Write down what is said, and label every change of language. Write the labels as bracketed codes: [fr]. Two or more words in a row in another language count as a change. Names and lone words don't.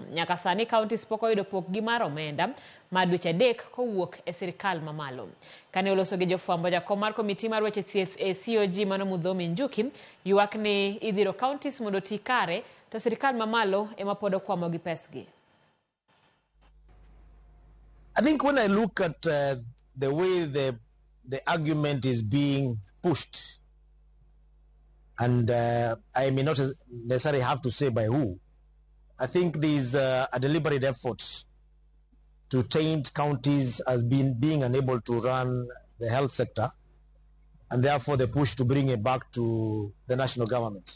[luo] Nyaka sani counties pok oyudo pokgi mar omenda ma dweche 3 kowuok e sirkal mamalo. Kane oloso gi jofwambo jakom mar komiti mar weche thieth e Seyo Mano Mudhomi Njuki ywak ni idhiro counties mondo ti kare to sirkal mamalo ema pod okwamo gi pesgi. [en] I think when I look at the way the argument is being pushed, and I may not necessarily have to say by who, I think there's a deliberate effort to taint counties as being unable to run the health sector, and therefore the push to bring it back to the national government.